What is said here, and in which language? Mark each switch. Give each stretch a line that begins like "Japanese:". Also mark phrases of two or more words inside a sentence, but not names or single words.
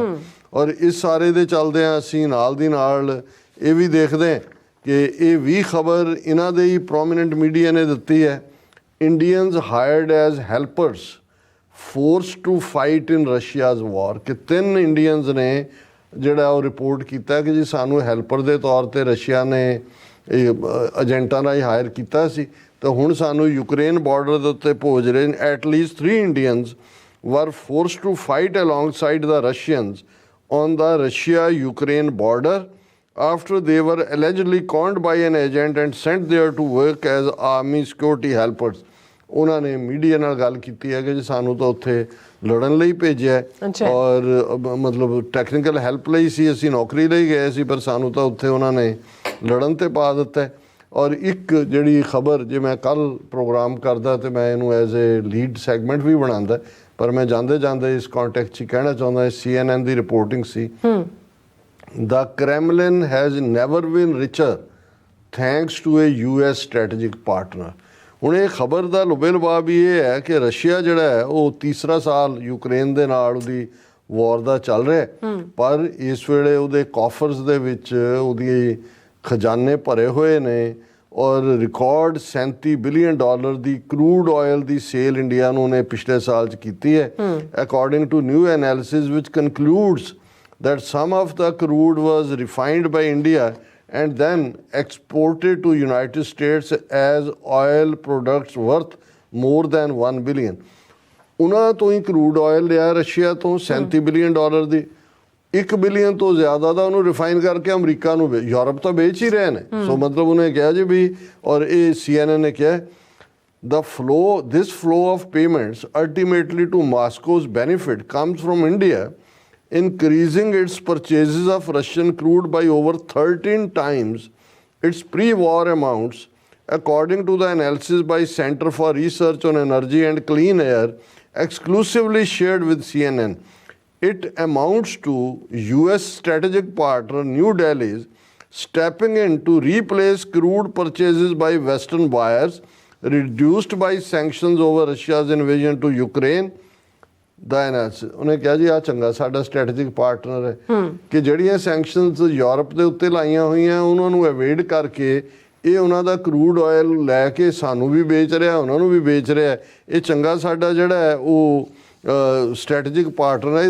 Punjabi: ਔਰ ਇਸ ਸਾਰੇ ਦੇ ਚੱਲਦਿਆਂ ਅਸੀਂ ਨਾਲ ਦੀ ਨਾਲ ਇਹ ਵੀ ਦੇਖਦੇ ਹਾਂ ਕਿ ਇਹ ਵੀ ਖਬਰ ਇਹਨਾਂ ਦੇ ਹੀ
English: prominent media
Punjabi: ਨੇ ਦਿੱਤੀ ਹੈ,
English: Indians hired as helpers forced to fight in Russia's war,
Punjabi: ਕਿ 3 ਇੰਡੀਅਨਸ ਨੇ ਜਿਹੜਾ ਉਹ ਰਿਪੋਰਟ ਕੀਤਾ ਕਿ ਜੀ ਸਾਨੂੰ ਹੈਲਪਰ ਦੇ ਤੌਰ 'ਤੇ ਰਸ਼ੀਆ ਨੇ ਏਜੰਟਾਂ ਰਾਹੀਂ ਹਾਇਰ ਕੀਤਾ ਸੀ ਤਾਂ ਹੁਣ ਸਾਨੂੰ ਯੂਕਰੇਨ ਬਾਰਡਰ ਦੇ ਉੱਤੇ ਭੇਜ ਰਹੇ ਨੇ।
English: at least 3 Indians were forced to fight alongside the Russians on the Russia Ukraine border after they were allegedly conned by an agent and sent there to work as army security helpers.
Punjabi: ਉਹਨਾਂ ਨੇ ਮੀਡੀਆ ਨਾਲ ਗੱਲ ਕੀਤੀ ਹੈ ਕਿ ਜੀ ਸਾਨੂੰ ਤਾਂ ਉੱਥੇ ਲੜਨ ਲਈ ਭੇਜਿਆ ਔਰ ਮਤਲਬ
English: technical help
Punjabi: ਲਈ ਸੀ, ਅਸੀਂ ਨੌਕਰੀ ਲਈ ਗਏ ਸੀ ਪਰ ਸਾਨੂੰ ਤਾਂ ਉੱਥੇ ਉਹਨਾਂ ਨੇ ਲੜਨ 'ਤੇ ਪਾ ਦਿੱਤਾ। ਔਰ ਇੱਕ ਜਿਹੜੀ ਖਬਰ ਜੇ ਮੈਂ ਕੱਲ੍ਹ ਪ੍ਰੋਗਰਾਮ ਕਰਦਾ ਤੇ ਮੈਂ ਇਹਨੂੰ
English: as a lead segment
Punjabi: ਵੀ ਬਣਾਉਂਦਾ, ਪਰ ਮੈਂ ਜਾਂਦੇ ਜਾਂਦੇ ਇਸ ਕੰਟੈਕਸਟ 'ਚ ਕਹਿਣਾ ਚਾਹੁੰਦਾ CNN ਦੀ ਰਿਪੋਰਟਿੰਗ ਸੀ,
English: The Kremlin has never been richer thanks to a US strategic partner.
Punjabi: ਹੁਣ ਇਹ ਖਬਰ ਦਾ ਲੁਬੇ ਲੁਬਾਬ ਇਹ ਹੈ ਕਿ ਰਸ਼ੀਆ ਜਿਹੜਾ ਹੈ ਉਹ ਤੀਸਰਾ ਸਾਲ ਯੂਕਰੇਨ ਦੇ ਨਾਲ ਉਹਦੀ ਵਾਰ ਦਾ ਚੱਲ ਰਿਹਾ, ਪਰ ਇਸ ਵੇਲੇ ਉਹਦੇ ਕਾਫਰਸ ਦੇ ਵਿੱਚ ਉਹਦੀ ਖਜ਼ਾਨੇ ਭਰੇ ਹੋਏ ਨੇ ਔਰ ਰਿਕਾਰਡ $37 ਬਿਲੀਅਨ ਦੀ
English: crude oil
Punjabi: ਦੀ ਸੇਲ ਇੰਡੀਆ ਨੂੰ ਉਹਨੇ ਪਿਛਲੇ ਸਾਲ 'ਚ ਕੀਤੀ ਹੈ।
English: according to new analysis which concludes that some of the crude was refined by India and then exported to United States as oil products worth more than $1 billion.
Punjabi: ਉਹਨਾਂ ਤੋਂ ਹੀ
English: crude oil
Punjabi: ਲਿਆ ਰਸ਼ੀਆ ਤੋਂ $37 ਬਿਲੀਅਨ ਦੀ, $1 ਬਿਲੀਅਨ ਤੋਂ ਜ਼ਿਆਦਾ ਦਾ ਉਹਨੂੰ ਰਿਫਾਈਨ ਕਰਕੇ ਅਮਰੀਕਾ ਨੂੰ ਯੂਰਪ ਤਾਂ ਵੇਚ ਹੀ ਰਹੇ ਨੇ। ਸੋ ਮਤਲਬ ਉਹਨੇ ਕਿਹਾ ਜੀ ਵੀ, ਔਰ ਇਹ CNN ਨੇ ਕਿਹਾ
English: this flow of payments ultimately to Moscow's benefit comes from India increasing its purchases of Russian crude by over 13 times its pre-war amounts, according to the analysis by Center for Research on Energy and Clean Air, exclusively shared with CNN. It amounts to US strategic partner New Delhi's stepping in to replace crude purchases by Western buyers reduced by sanctions over Russia's invasion to Ukraine
Punjabi: ਦਾ ਐਨਾਲਿਸਿਸ ਉਹਨੇ ਕਿਹਾ ਜੀ ਆ ਚੰਗਾ ਸਾਡਾ
English: strategic partner
Punjabi: ਹੈ ਕਿ ਜਿਹੜੀਆਂ ਸੈਂਕਸ਼ਨਸ ਯੂਰਪ ਦੇ ਉੱਤੇ ਲਾਈਆਂ ਹੋਈਆਂ ਉਹਨਾਂ ਨੂੰ ਅਵੇਡ ਕਰਕੇ ਇਹ ਉਹਨਾਂ ਦਾ
English: crude oil
Punjabi: ਲੈ ਕੇ ਸਾਨੂੰ ਵੀ ਵੇਚ ਰਿਹਾ ਉਹਨਾਂ ਨੂੰ ਵੀ ਵੇਚ ਰਿਹਾ ਇਹ ਚੰਗਾ ਸਾਡਾ ਜਿਹੜਾ ਹੈ ਉਹ
English: strategic partner
Punjabi: ਹੈ।